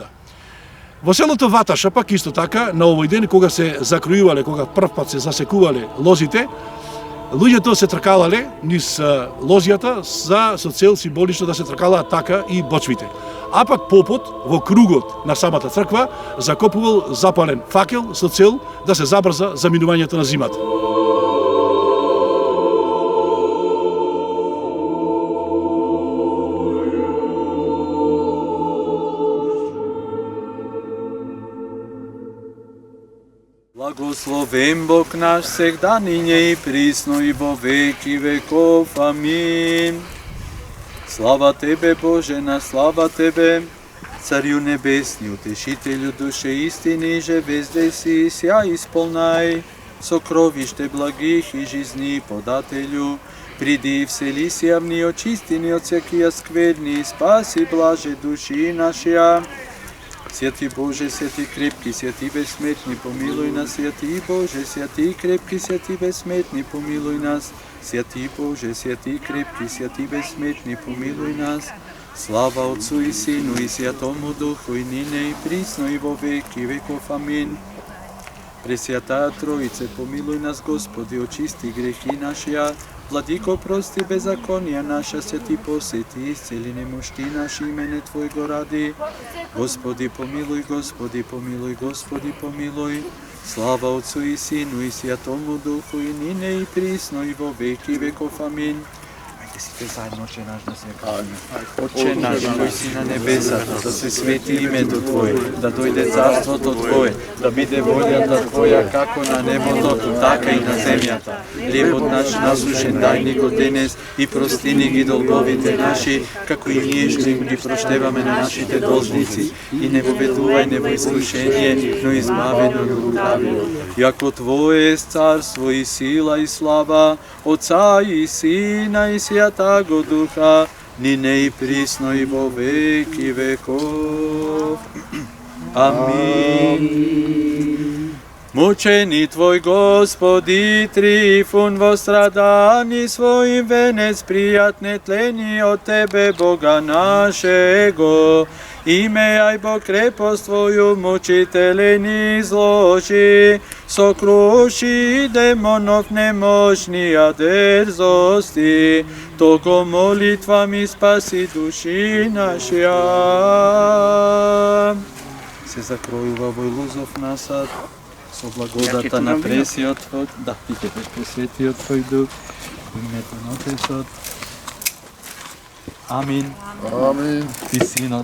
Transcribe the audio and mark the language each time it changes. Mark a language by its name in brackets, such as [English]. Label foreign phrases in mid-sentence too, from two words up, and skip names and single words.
[Macedonian] Во селото Ваташа, пак исто така, на овој ден, кога се закројувале, кога прв пат се засекувале лозите, луѓето се тркалале низ лозијата со цел символично да се тркалаат така и бочвите. А пак попот во кругот на самата црква закопувал запален факел со цел да се забрза заминувањето на зимата. [Church Slavic] Благословен Бог наш всегда, нине и присно и во веки веков. Амин. Слава Тебе, Боже наш, слава Тебе, Царю небесни, утешителю душе истини, же везде си, ся исполнай, сокровище благих и жизни подателю, приди всели сия в ни очисти от всякия скверни, спаси блаже души нашия. Святи Боже, святи крепки, святи безсмертни, помилуй нас, святи Боже, святи крепки, святи безсмертни, помилуй нас, святи Боже, святи крепки, святи безсмертни, помилуй нас. Слава Отцу и Сину и Святому Духу, и нине и присно и во веки веков. Амин. Пресвятая Троице, помилуй нас, Господи, очисти грехи нашия, Владико, прости беззаконија наша, святи посети, исцели немощи наши, имене Твојго ради. Господи, помилуй, Господи, помилуй, Господи, помилуй. Слава Отцу и Сину и Святому Духу, и нине и присно и во веки веков. Амин. [Macedonian] Ајде сите заедно, Отче наш, да се кажеме. Отче наш, кој си на небесата, да се свети името Твое, да дојде царството Твое, да биде волјата Твоја како на небото, така и на земјата. Хлебот наш насушен дај ни го денес и прости ни ги долговите наши, како и ние што им ги проштеваме на нашите должници, и не воведувај не во искушение, но избави нас од лукавиот. [Church Slavic] Јако Твое е царство и сила и слава, Отца и Сина и Святаго Духа, нине и присно и во веки веков. Амин. Мучени Твој Господи Трифун во страдани својим венец пријатне тлени од Тебе, Бога нашего. Имејај Бог крепост Твоју, мучителе ни изложи, сокруши демонов немощнија дерзости, толку молитвами спаси души нашија. [Macedonian] Се закројува во илузов насад, со благодата на пресиот Твој, да, ти ќе пресветиот Твој дух, името на Отецот. Амин. Амин. И Синот.